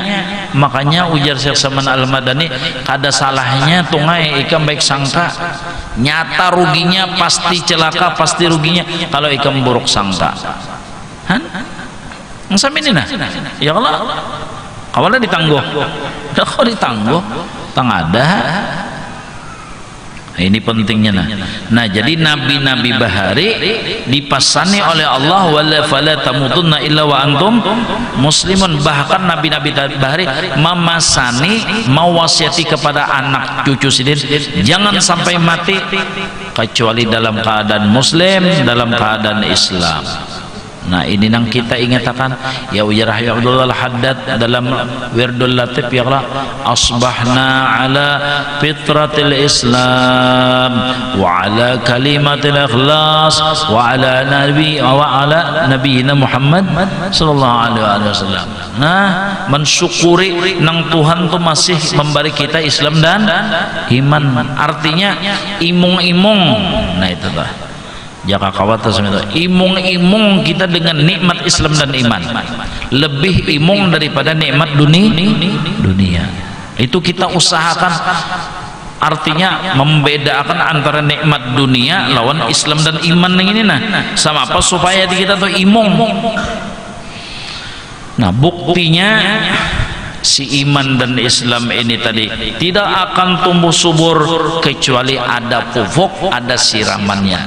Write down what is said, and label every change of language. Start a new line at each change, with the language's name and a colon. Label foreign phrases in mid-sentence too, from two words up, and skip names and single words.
Banjar: Makanya ujar Syekh Saman Al-Madani kada salahnya tungai ikam baik sangka nyata ruginya pasti celaka pasti ruginya kalau ikam buruk sangka ngsampe ini nah
Arabic: يا الله
Banjar: awalnya ditangguh kok ditangguh tang ada. Ini pentingnya nah jadi nabi-nabi bahari dipasani oleh Allah
Arabic: ولا فلا تموتن إلا وأنتم مسلمون.
Banjar: Bahkan nabi-nabi bahari memasani mewasiati kepada anak cucu sidin jangan sampai mati kecuali dalam keadaan muslim dalam keadaan Islam. Nah ini yang kita ingatakan ya ujarah ya Abdullah Al-Haddad dalam Wirdul Latif
Arabic: يا الله، أصبحنا على فطرة الإسلام وعلى كلمة الإخلاص وعلى نبينا محمد صلى الله عليه وسلم.
Banjar: Nah mensyukuri nang Tuhan tuh masih memberi kita Islam dan iman, artinya imung-imung. Nah itu lah jaka kawata semedo imung-imung kita dengan nikmat Islam dan iman, lebih imung daripada nikmat dunia. Itu kita usahakan, artinya membedakan antara nikmat dunia lawan Islam dan iman yang ini. Nah sama apa supaya kita tuh imung. Nah buktinya si iman dan Islam ini tadi tidak akan tumbuh subur kecuali ada pupuk, ada siramannya.